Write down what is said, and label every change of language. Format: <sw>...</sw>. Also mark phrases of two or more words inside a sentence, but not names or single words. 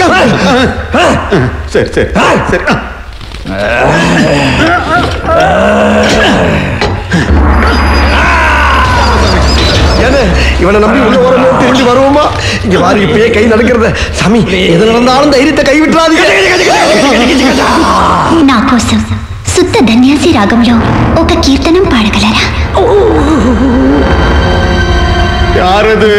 <ta>சரி சரி சரி. ஏன்னா இவனை நம்பி உள்ள வரமோ திரும்பி வருவோமா? இங்க பாரு, இப்பயே கை நடக்கிறத. சாமி, எது நடந்தாலும் தைரியத்தை கை విట్రాదீங்க.</ta> <te>నా కోసం శుద్ధ ధన్యాసి రాగంలో ఒక కీర్తనం పాడగలరా?</te> <ta>யாரது?</ta>